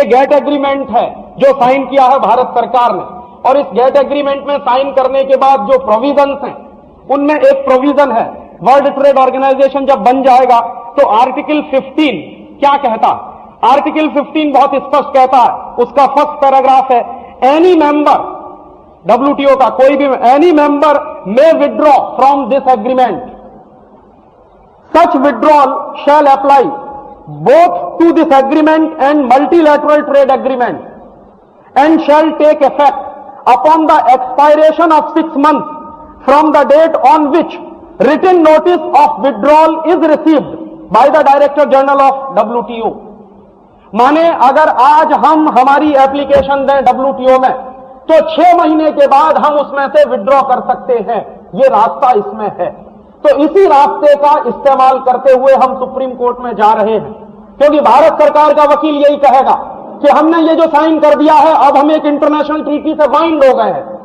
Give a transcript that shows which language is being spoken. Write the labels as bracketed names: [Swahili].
[Hindi] ये gate agreement है जो साइन किया है भारत सरकार ने, और इस गेट एग्रीमेंट में साइन करने के बाद जो प्रोविजंस हैं उनमें एक प्रोविजन है, वर्ल्ड ट्रेड ऑर्गेनाइजेशन जब बन जाएगा तो आर्टिकल 15 क्या कहता? आर्टिकल 15 बहुत स्पष्ट कहता है, उसका फर्स्ट पैराग्राफ है, एनी मेंबर, WTO का कोई भी, any member [English] may withdraw from this agreement. Such withdrawal shall apply both to this agreement and multilateral trade agreement, and shall take effect upon the expiration of 6 months from the date on which written notice of withdrawal is received by the Director General of WTO. [Hindi] माने अगर आज हम हमारी application दें WTO में, तो 6 महीने के बाद हम उसमें से विड्रॉ कर सकते हैं। ये रास्ता इसमें है। तो इसी रास्ते का इस्तेमाल करते हुए हम सुप्रीम कोर्ट में जा रहे हैं, क्योंकि भारत सरकार का वकील यही कहेगा कि हमने ये जो साइन कर दिया है, अब हम एक इंटरनेशनल ट्रीटी से बाइंड हो गए हैं।